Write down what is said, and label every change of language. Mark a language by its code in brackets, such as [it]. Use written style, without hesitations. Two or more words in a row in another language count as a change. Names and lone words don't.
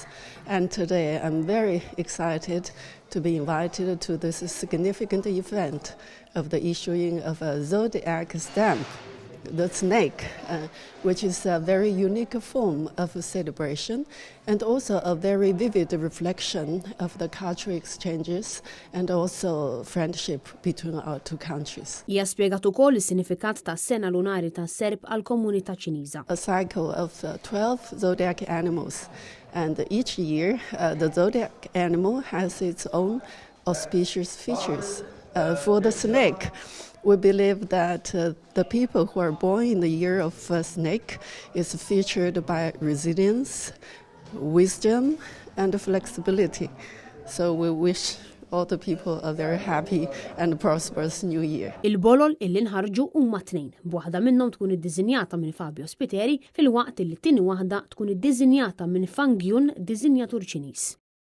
[en] And today I'm very excited to be invited to this significant event of the issuing of a zodiac stamp, the snake, which is a very unique form of a celebration and also a very vivid reflection of the cultural exchanges and also friendship between our two countries. [mt] Hija spjegat ukoll is-sinifikat tas-sena lunari tas-Serb għall-komunità Ċiniża. [en] A cycle of 12 zodiac animals, and each year the zodiac animal has its own auspicious features. For the snake, we believe that the people who are born in the year of snake is featured by resilience, wisdom, and flexibility. So we wish all the people a very happy and prosperous new year. [mt] Il-bolol illi nħarġu huma tnejn, b'waħda minnhom tkun iddiżinjata minn Fabio Spiteri fil-waqt li t-tieni waħda tkun iddiżinjata minn Fang Yun, diżinjatur Ċiniż.